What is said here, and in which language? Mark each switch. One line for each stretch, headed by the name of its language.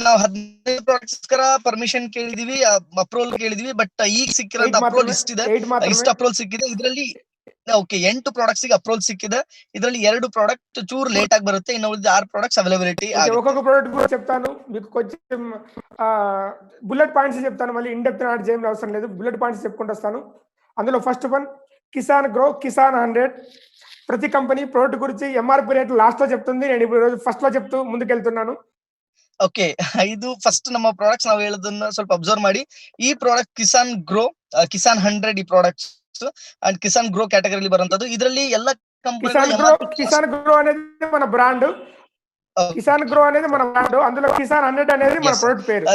Kannada: ನಾವು 15 products permission ಕೇಳಿದೀವಿ, approval ಕೇಳಿದೀವಿ. But ಈಗ ಸಿಕ್ಕಿರೋಂತ approval ಇಷ್ಟಿದೆ, ಇಷ್ಟು ಅಪ್ರೂವಲ್ ಸಿಕ್ಕಿದೆ. ಇದರಲ್ಲಿ ಓಕೆ 8 ಪ್ರಾಡಕ್ಟ್ಸ್ ಗೆ ಅಪ್ರೂವಲ್ ಸಿಕ್ಕಿದೆ. ಇದರಲ್ಲಿ 2 ಪ್ರಾಡಕ್ಟ್ ಚೂರ್ ಲೇಟ್ ಆಗಿ ಬರುತ್ತೆ. ಇನ್ನು ಉಳಿದ 6 ಪ್ರಾಡಕ್ಟ್ಸ್ ಅವೈಲಬಿಲಿಟಿ ಆಗುತ್ತೆ.
Telugu: ఒక్కొక్క ప్రోడక్ట్ కూడా చెప్తాను మీకు. కొంచెం బుల్లెట్ పాయింట్స్ చెప్తాను, మళ్ళీ ఇన్ డెప్త్ నాట్ చేయడం అవసరం లేదు. బుల్లెట్ పాయింట్స్ చెప్పుకుంటూ వస్తాను. అందులో first one Kisan grow Kisan 100. ప్రతి కంపెనీ ప్రోడక్ట్ గురించి ఎంఆర్పి రేట్ లాస్ట్ లో చెప్తుంది. నేను ఇప్పుడు రోజు ఫస్ట్ లో చెప్తూ ముందుకెళ్తున్నాను.
English: Okay.
Kannada: ಇದು ಫಸ್ಟ್ ನಮ್ಮ ಪ್ರಾಡಕ್ಟ್ಸ್ ನಾವು ಹೇಳೋದನ್ನ ಸ್ವಲ್ಪ ಅಬ್ಸರ್ವ್ ಮಾಡಿ. ಈ ಪ್ರಾಡಕ್ಟ್ ಕಿಸಾನ್ ಗ್ರೋ, ಕಿಸಾನ್ 100 ಈ ಪ್ರಾಡಕ್ಟ್ಸ್ ಅಂಡ್ ಕಿಸಾನ್ ಗ್ರೋ ಕ್ಯಾಟಗರಿಲಿ ಬರುವಂತದ್ದು. ಇದರಲ್ಲಿ ಎಲ್ಲ
Telugu: కిసాన్ గ్రో అనేది మన బ్రాండ్. కిసాన్ గ్రో అనేది మన బ్రాండ్. అందులో కిసాన్ 100 అనేది మన ప్రొడక్ట్ పేరు.